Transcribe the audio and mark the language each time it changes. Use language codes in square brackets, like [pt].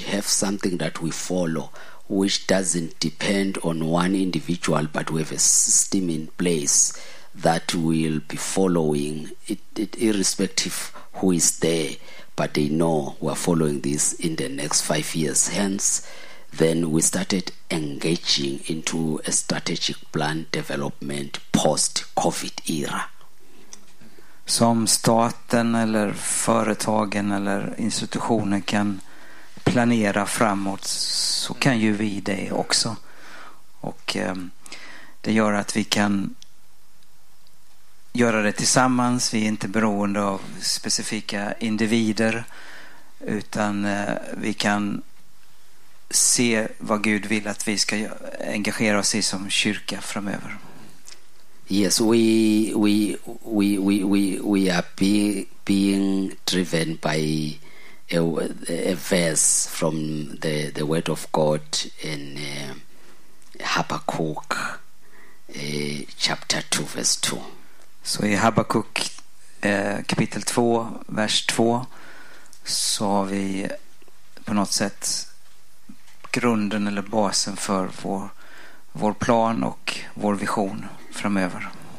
[en] Have something that we follow, which doesn't depend on one individual, but we have a system in place that we'll be following, it irrespective who is there, but they know we're following this in the next 5 years. Hence, then we started engaging into a strategic plan development post-COVID era. [sv] Som staten eller företagen eller institutioner kan planera framåt, så kan ju vi det också. Och det gör att vi kan göra det tillsammans. Vi är inte beroende av specifika individer, utan vi kan se vad Gud vill att vi ska engagera oss i som kyrka framöver. [en] Yes, we are being driven by a verse from the Word of God in Habakkuk chapter 2, verse 2. [sv] Så i Habakkuk kapitel 2, vers 2, så har vi på något sätt grunden eller basen för vår plan och vår vision framöver.